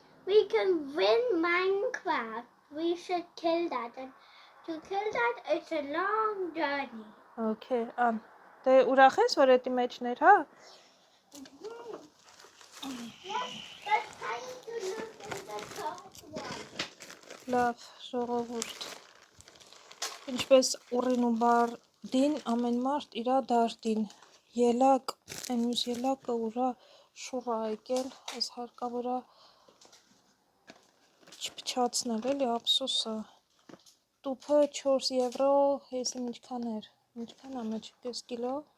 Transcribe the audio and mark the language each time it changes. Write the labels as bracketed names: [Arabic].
[English] we can win Minecraft, we should kill that, and to kill that it's a long journey. [Armenian] Okay, դե ուրախ ես, որ էտի մեջներ, հա? [English] That's time to look in the top one. [Armenian] Լավ, ժողովուրդ, ինչպես ուռին ու բարդին, ամեն մարդ իրա դարդին, ելակ, այն մյուս ելակը ուրա շուռա եկել, ես հարկավորա չպչացնել, էլի ափսոսը, տուփը 4 եվրո, եսիմ ինչքան էր, ինչքան է մեջ, 5 կիլո,